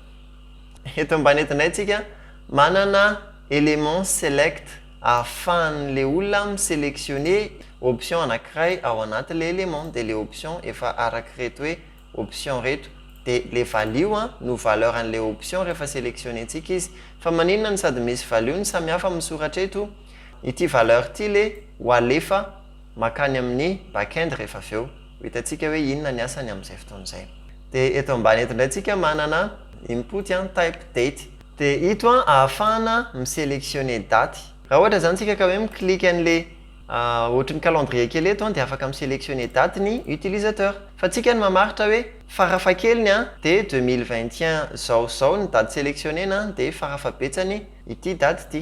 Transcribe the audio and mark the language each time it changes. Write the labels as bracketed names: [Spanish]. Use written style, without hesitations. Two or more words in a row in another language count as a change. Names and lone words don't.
[Malagasy] Eto ambany etindray tsika manana élément select ahafahan'le olona misélectionner option anankiray ao anatin'le élément dia le option efa araky reto hoe option reto dia le value no valeur an'le option rehefa sélectionnentsika izy. Fa maninona ny sady misy value ny samihafa misoratra eto ity valeur ity le ho alefa makany amin'ny backend rehefa avy eo. Hitantsika hoe inona ny asany amin'izay fotoana izay. Dia eto ambany eto indray tsika manana [English] input type date. [Malagasy] Dia ito ahafahana misélectionner date. Raha ohatra zany tsika ka hoe miclique an'le ohatry ny calendrier kely eto dia afaka misélectionner date ny utilisateur. Fa tsika ny mamaritra hoe farafahakeliny dia 2021 zao ny date sélectionnena dia farafabetsany ity date ity.